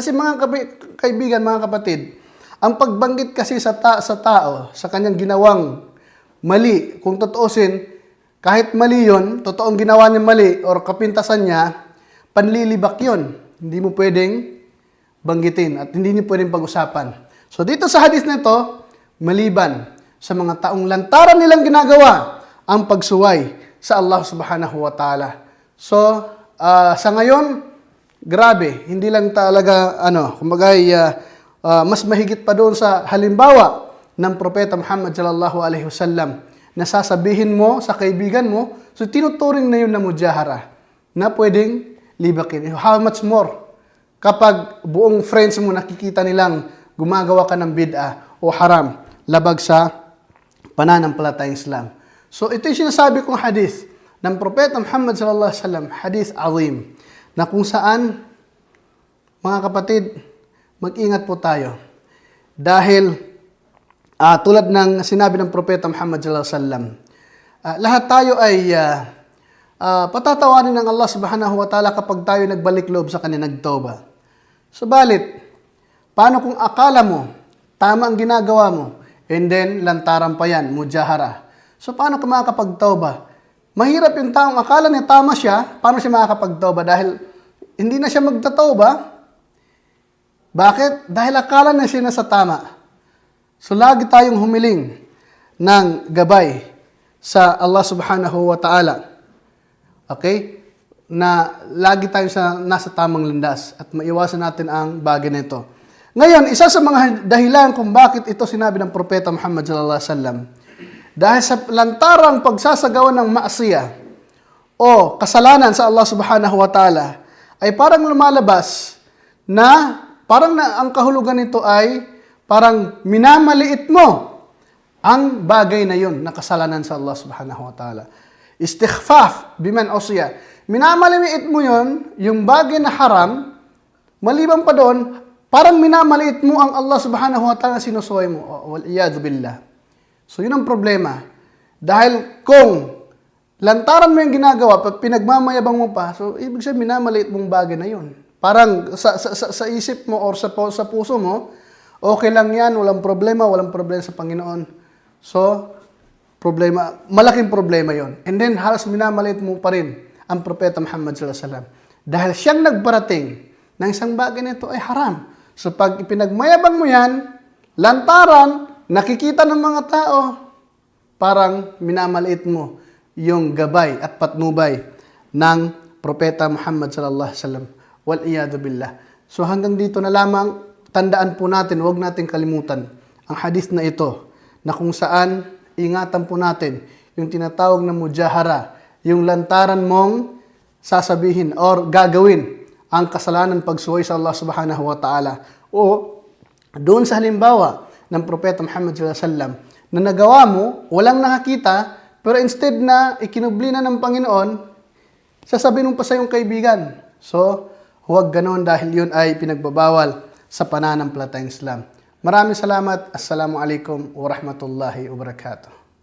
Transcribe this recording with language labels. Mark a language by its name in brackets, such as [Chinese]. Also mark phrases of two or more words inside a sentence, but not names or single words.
[Filipino] Kasi mga kaibigan, mga kapatid, ang pagbanggit kasi sa tao, sa kanyang ginawang mali, kung totoosin, kahit mali yun, totoong ginawa niya mali, or kapintasan niya, panlilibak yun. Hindi mo pwedeng banggitin at hindi niyo pwedeng pag-usapan. So dito sa hadith na ito, maliban sa mga taong lantaran nilang ginagawa ang pagsuway sa Allah [Arabic] سبحانه وتعالى. [Filipino] So, sa ngayon, grabe, hindi lang talaga, mas mahigit pa doon sa halimbawa ng Propeta Muhammad [Arabic] صلى الله عليه وسلم [Filipino] na sasabihin mo sa kaibigan mo, so tinuturing na yun na mujahara na pwedeng libakin. [English] How much more [Filipino] kapag buong friends mo nakikita nilang gumagawa ka ng bid'ah o haram labag sa pananampalatayang Islam. So ito yung sinasabi kong hadith ng Propeta Muhammad [Arabic] صلى الله عليه وسلم, حديث عظيم, [Filipino] na kung saan, mga kapatid, mag-ingat po tayo. Dahil tulad ng sinabi ng Propeta Muhammad [Arabic] صلى الله عليه وسلم, [Filipino] lahat tayo ay patatawarin ng Allah [Arabic] سبحانه وتعالى [Filipino] kapag tayo nagbalik loob sa kanya, nagtauba. Subalit, paano kung akala mo tama ang ginagawa mo [English] and then [Filipino] lantaran pa yan, mujahara? So paano ka makakapagtauba? Mahirap yung taong akala niya tama siya, paano siya makakapagtauba? Dahil hindi na siya magtatauba. Bakit? Dahil akala na siya nasa tama. So lagi tayong humiling ng gabay sa Allah [Arabic] سبحانه وتعالى. [Filipino] Okay? Na lagi tayo nasa tamang landas at maiwasan natin ang bagay na ito. Ngayon, isa sa mga dahilan kung bakit ito sinabi ng Propeta Muhammad [Arabic] صلى الله عليه وسلم, [Filipino] dahil sa lantarang pagsasagawa ng maasiya o kasalanan sa Allah [Arabic] سبحانه وتعالى, [Filipino] ay parang lumalabas na ang kahulugan nito ay parang minamaliit mo ang bagay na yun na kasalanan sa Allah [Arabic] سبحانه وتعالى. استخفاف بمن عصى. [Filipino] Minamaliit mo yun, yung bagay na haram, maliban pa doon, parang minamaliit mo ang Allah [Arabic] سبحانه وتعالى [Filipino] na sinusuway mo. [Arabic] والعياذ بالله. [Filipino] So yun ang problema. Dahil kung lantaran mo yung ginagawa, pag pinagmamayabang mo pa, so ibig sabihin minamaliit mong bagay na yun. Parang sa isip mo or sa puso mo, okay lang yan, walang problema sa Panginoon. So, malaking problema yon. [English] And then, [Filipino] halos minamalit mo pa rin ang Propeta Muhammad [Arabic] صلى الله عليه وسلم. [Filipino] Dahil siyang nagparating ng isang bagay na ito ay haram. So, pag ipinagmayabang mo yan, lantaran, nakikita ng mga tao, parang minamaliit mo yung gabay at patnubay ng Propeta Muhammad [Arabic] صلى الله عليه وسلم. والعياذ بالله. [Filipino] So hanggang dito na lamang, tandaan po natin, huwag natin kalimutan ang hadith na ito, na kung saan ingatan po natin yung tinatawag na mujahara, yung lantaran mong sasabihin or gagawin ang kasalanan pagsuway sa Allah [Arabic] سبحانه وتعالى. [Filipino] O doon sa halimbawa ng Propeta Muhammad [Arabic] صلى الله عليه وسلم [Filipino] na nagawa mo, walang nakakita, pero instead na ikinubli na ng Panginoon, sasabihin mo pa sa iyong kaibigan. So, huwag ganoon dahil yun ay pinagbabawal sa pananampalatayang Islam. Maraming salamat. [Arabic] السلام عليكم ورحمة الله وبركاته.